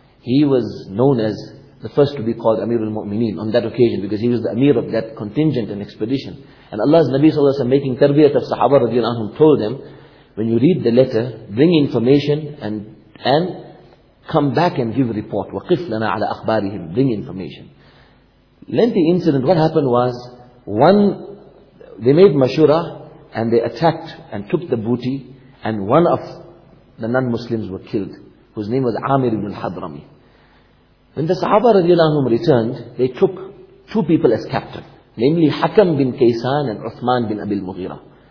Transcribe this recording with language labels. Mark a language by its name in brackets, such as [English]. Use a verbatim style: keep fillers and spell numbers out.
[English] He was known as the first to be called Amir al-Mu'mineen on that occasion because he was the Amir of that contingent and expedition. And Allah's Nabi sallallahu alayhi wa sallam, making tarbiyat of Sahaba radiallahu anhu, told them, when you read the letter, bring information and and come back and give report. [Arabic] وَقِفْ لَنَا عَلَىٰ أَخْبَارِهِمْ, [English] bring information. Lengthy incident, what happened was, one, they made mashura, and they attacked and took the booty, and one of the non-Muslims were killed, whose name was Amir ibn al-Hadrami. When the Sahaba radiallahu anhum returned, they took two people as captive, namely Hakam bin Kaysan and Uthman bin Abil Mughira.